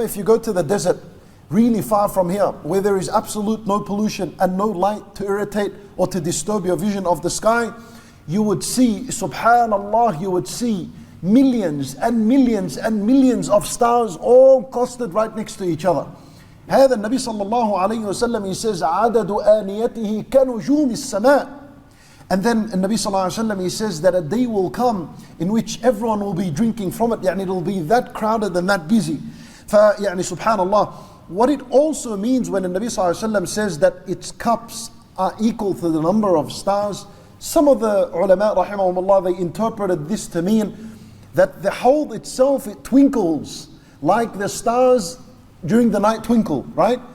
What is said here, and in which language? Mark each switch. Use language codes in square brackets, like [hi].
[en] If you go to the desert, really far from here, where there is absolute no pollution and no light to irritate or to disturb your vision of the sky, you would see, subhanallah, you would see millions and millions and millions of stars all clustered right next to each other. [ar] هذا النبي صلى الله عليه وسلم, [en] he says, [ar] عدد آنيته كنجوم السماء. [en] And then Nabi Sallallahu Alaihi Wasallam, he says that a day will come in which everyone will be drinking from it. Yani it will be that crowded and that busy. يعني subhanallah. What it also means when the Nabi Sallallahu Alaihi Wasallam says that its cups are equal to the number of stars, some of the ulama rahimahumullah, they interpreted this to mean that the Hawd itself, it twinkles like the stars during the night twinkle, right?